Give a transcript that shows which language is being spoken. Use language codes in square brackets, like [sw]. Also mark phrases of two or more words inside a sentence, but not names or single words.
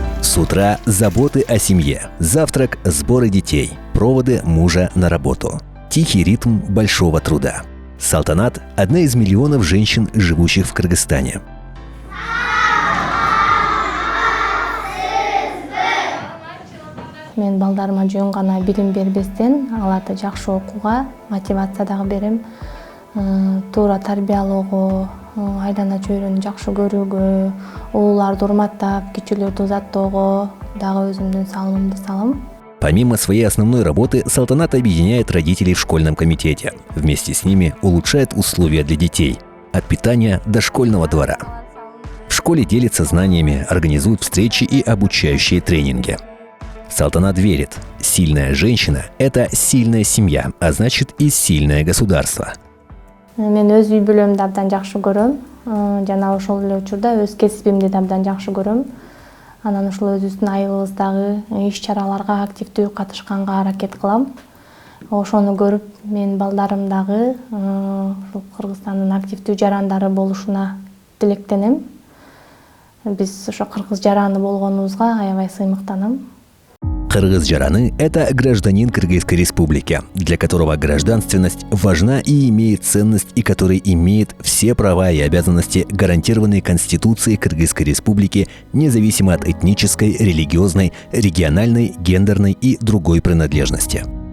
[ru] С утра заботы о семье, завтрак, сборы детей, проводы мужа на работу. Тихий ритм большого труда. Салтанат – одна из миллионов женщин, живущих в Кыргызстане. [ky] Мен балдарыма жөн гана билим бербестен, аларды жакшы окууга мотивация дагы берем. Туура тарбиялоого, айлана чөйрөнү жакшы көрүүгө, улууларды урматтап, кичүүлөрдү узаттоого дагы өзүмдүн салымымды салам. [ru] Помимо своей основной работы, Салтанат объединяет родителей в школьном комитете. Вместе с ними улучшает условия для детей. От питания до школьного двора. В школе делится знаниями, организует встречи и обучающие тренинги. Салтанат верит, сильная женщина – это сильная семья, а значит и сильное государство. [ky] Мен өз үй бүлөмдү абдан жакшы көрөм. Жана ошол эле учурда өз кесибимди да абдан жакшы көрөм. Анан ушул өзүбүздүн айылыбыздагы иш-чараларга активдүү катышканга аракет кылам. Ошону көрүп, мен балдарым дагы ушул Кыргызстандын активдүү жарандары болушуна тилектенем. Биз ошо кыргыз жараны болгонубузга аябай сыймыктанам. Кыргыз жараны – [ru] это гражданин Кыргызской республики, для которого гражданственность важна и имеет ценность, и который имеет все права и обязанности, гарантированные Конституцией Кыргызской республики, независимо от этнической, религиозной, региональной, гендерной и другой принадлежности.